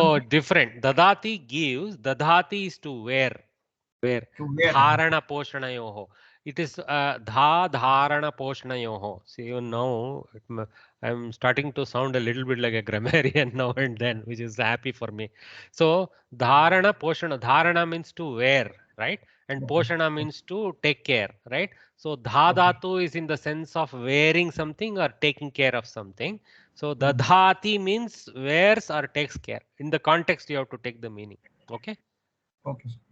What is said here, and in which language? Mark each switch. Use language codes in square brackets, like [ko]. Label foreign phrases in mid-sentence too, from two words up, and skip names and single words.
[en] Oh, different. Dadhati is to wear. Where To wear. [sa] धारण पोषणयोः. [en] It is [sa] धा धारण पोषणयोः. [en] See, even now I'm starting to sound a little bit like a grammarian now and then, which is happy for me. So [sa] धारण पोषण. Dharana means [en] to wear, right? And poshana means to take care, right? So [sa] धा धातु [en] is in the sense of wearing something or taking care of something. So dadhati means wears or takes care. In the context, you have to take the meaning. Okay. Okay.